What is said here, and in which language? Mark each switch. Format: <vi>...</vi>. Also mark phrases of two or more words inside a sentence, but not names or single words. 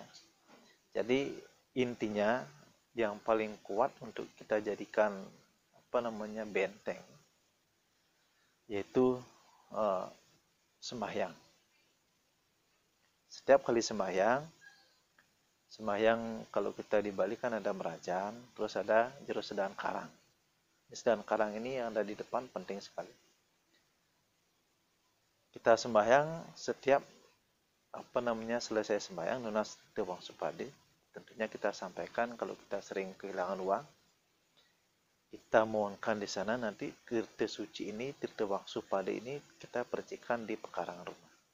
<id>Jadi intinya yang paling kuat untuk kita jadikan benteng yaitu sembahyang. Setiap kali sembahyang kalau kita di Bali kan ada merajan, terus ada jero sedaan karang. Sedaan karang ini yang ada di depan penting sekali. Kita sembahyang setiap selesai sembahyang</id> <ban>nunas Tewang Supade,</ban> <id>tentunya kita sampaikan kalau kita sering kehilangan uang, kita mohonkan di sana nanti tirta suci ini, tirta Wangsu Pade ini kita percikan di pekarangan rumah.</id>